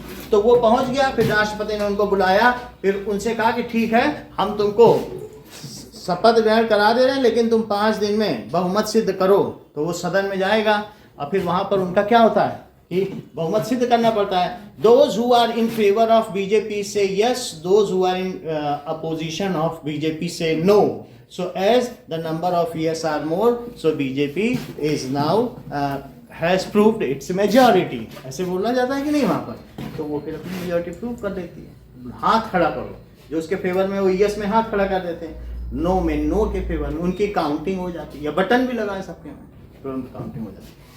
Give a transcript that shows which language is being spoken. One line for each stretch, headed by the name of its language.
Hindi: तो वो पहुंच गया, फिर राष्ट्रपति ने उनको बुलाया, फिर उनसे कहा कि ठीक है हम तुमको शपथ ग्रहण करा दे रहे हैं, लेकिन तुम 5 दिन में बहुमत सिद्ध करो। तो वो सदन में जाएगा और फिर वहां पर उनका क्या होता है कि बहुमत सिद्ध करना पड़ता है।
English: Those who are in favour of BJP say yes, those who are in opposition of BJP say no. So as the number of yes are more, so BJP is now has proved its majority.
Hindi: ऐसे बोलना जाता है कि नहीं वहाँ पर, तो वो फिर अपनी मेजॉरिटी प्रूव कर देती है। हाथ खड़ा करो, जो उसके फेवर में वो यस में हाथ खड़ा कर देते हैं, नो में नो के फेवर में उनकी काउंटिंग हो जाती है, या बटन भी लगाए सबके में तो उनकी काउंटिंग हो जाती है।